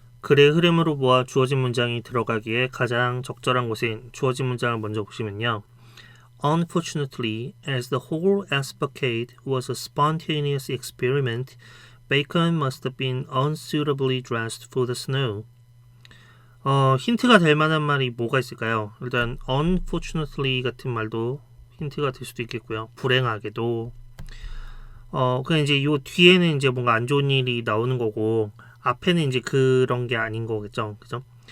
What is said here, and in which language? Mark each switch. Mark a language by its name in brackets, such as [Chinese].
[Korean] 글의 흐름으로 보아 주어진 문장이 들어가기에 가장 적절한 곳인 주어진 문장을 먼저 보시면요. [English] Unfortunately, as the whole escapade was a spontaneous experiment, Bacon must have been unsuitably dressed for the snow. [Korean] 힌트가 될 만한 말이 뭐가 있을까요? 일단 unfortunately 같은 말도 힌트가 될 수도 있겠고요. 불행하게도 그냥 이제 요 뒤에는 이제 뭔가 안 좋은 일이 나오는 거고 앞에는 이제 그런 게 아닌 거겠죠, 그죠?